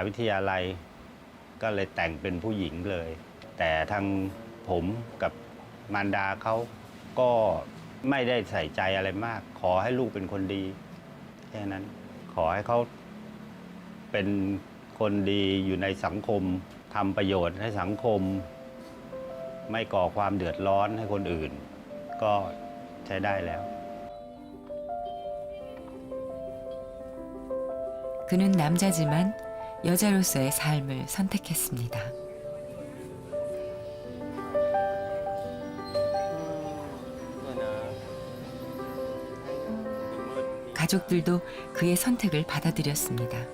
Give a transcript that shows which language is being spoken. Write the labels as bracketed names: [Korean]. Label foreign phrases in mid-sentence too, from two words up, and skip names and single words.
[Thai] วิทยาลัยก็เลยแต่งเป็นผู้หญิงเลยแต่ทางผมกับมารดาเขาก็ไม่ได้ใส่ใจอะไรมากขอให้ลูกเป็นคนดีแค่นั้นขอให้เขาเป็นคนดีอยู่ในสังคมทำประโยชน์ให้สังคมไม่ก่อความเดือดร้อนให้คนอื่นก็ใช้ได้แล้ว [Korean] 그는 남자지만 여자로서의 삶을 선택했습니다. 가족들도 그의 선택을 받아들였습니다.